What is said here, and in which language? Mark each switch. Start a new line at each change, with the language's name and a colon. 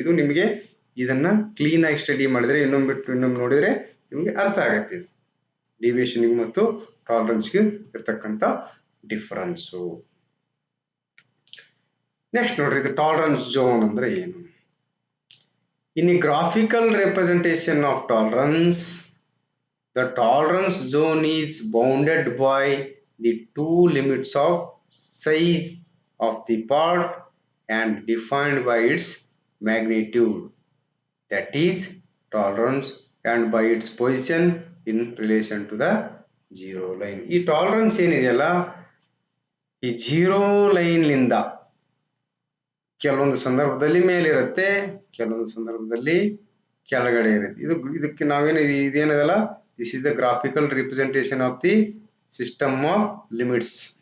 Kannada: ಇದು ನಿಮಗೆ ಇದನ್ನ ಕ್ಲೀನ್ ಆಗಿ ಸ್ಟಡಿ ಮಾಡಿದ್ರೆ ಇನ್ನೊಮ್ಮೆ ಬಿಟ್ಟು ಇನ್ನೊಮ್ಮೆ ನೋಡಿದ್ರೆ ನಿಮಗೆ ಅರ್ಥ ಆಗುತ್ತೆ ಡಿವಿಯೇಷನ್ಗೂ ಮತ್ತು ಟಾಲರೆನ್ಸ್ಗೆ ಇರ್ತಕ್ಕಂಥ ಡಿಫರೆನ್ಸು. ನೆಕ್ಸ್ಟ್ ನೋಡ್ರಿ, ಇದು ಟಾಲರೆನ್ಸ್ ಝೋನ್ ಅಂದ್ರೆ ಏನು?
English: In a graphical representation of tolerance, the tolerance zone is bounded by the two limits of size of the part and defined by its magnitude, that is tolerance, and by its position in relation to the zero line.
Kannada: ಈ tolerance ಏನಿದೆಯಲ್ಲ ಈ 0 line ಲಿಂದ ಕೆಲವೊಂದು ಸಂದರ್ಭದಲ್ಲಿ ಮೇಲಿರುತ್ತೆ, ಕೆಲವೊಂದು ಸಂದರ್ಭದಲ್ಲಿ ಕೆಳಗಡೆ ಇರುತ್ತೆ. ಇದಕ್ಕೆ ನಾವೇನು ಇದೇನದಲ್ಲ,
English: This is the graphical representation of the system of limits.